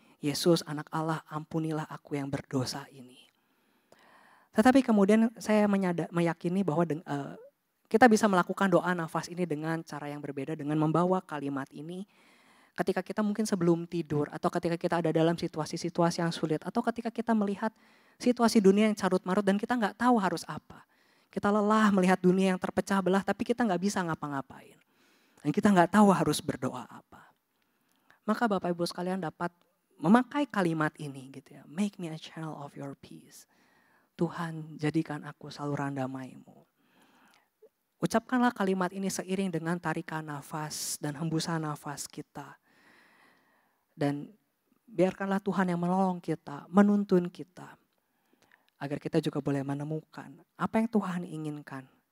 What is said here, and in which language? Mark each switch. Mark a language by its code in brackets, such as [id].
[id] Yesus anak Allah, ampunilah aku yang berdosa ini. Tetapi kemudian saya meyakini bahwa kita bisa melakukan doa nafas ini dengan cara yang berbeda, dengan membawa kalimat ini ketika kita mungkin sebelum tidur, atau ketika kita ada dalam situasi-situasi yang sulit, atau ketika kita melihat situasi dunia yang carut marut dan kita nggak tahu harus apa. Kita lelah melihat dunia yang terpecah belah, tapi kita nggak bisa ngapa-ngapain. Dan kita nggak tahu harus berdoa apa. Maka Bapak Ibu sekalian dapat memakai kalimat ini gitu ya. [en] Make me a channel of your peace. [id] Tuhan, jadikan aku saluran damai-Mu. Ucapkanlah kalimat ini seiring dengan tarikan nafas dan hembusan nafas kita. Dan biarkanlah Tuhan yang menolong kita, menuntun kita. Agar kita juga boleh menemukan apa yang Tuhan inginkan.